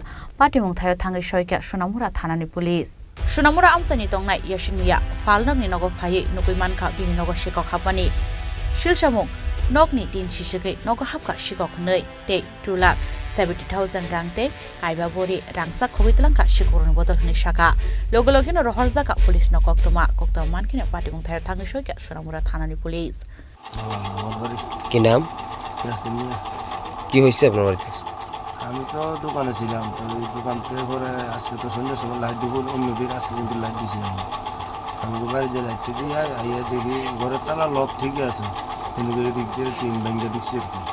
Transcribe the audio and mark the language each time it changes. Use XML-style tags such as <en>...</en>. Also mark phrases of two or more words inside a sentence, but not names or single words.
<trp>पार्टी मुं थायो थाङै सयका सोनामुरा थानानि पुलिस सोनामुरा आमसाइनि दंनाय यासिन मिया फालनगनि नगो फायै नुगै मानखा बिनि नगो शिकक हाबani शिलसामुं नगनि दिन शिशकै नगो हाबका शिकक नै ते 2,70,000 रांते काइबा बोरी रांसा खगैतलांका शिकरनि बदल हनि शाखा लगलगिनो रहल जाका पुलिस न कक्तमा मानकिनो पार्टी मुं थायो थाङै सयका सोनामुरा थानानि पुलिस</trp> <bn>কি নাম কি হয়েছে আপনার বাড়িতে? আমি তো দোকানে ছিলাম, তো এই দোকান থেকে পরে আজকে তো সন্ধ্যার সময় লাইট দিব অন্যদের, আজকে কিন্তু লাইট দিয়েছিলাম। আমি বাড়ি যে লাইটটা দিয়ে আইয়া দেখি ঘরের তালা লক ঠিকই আছে, কিন্তু এদিক দিয়ে তিন ব্যাংকে ঢুকছে আর কি।</bn>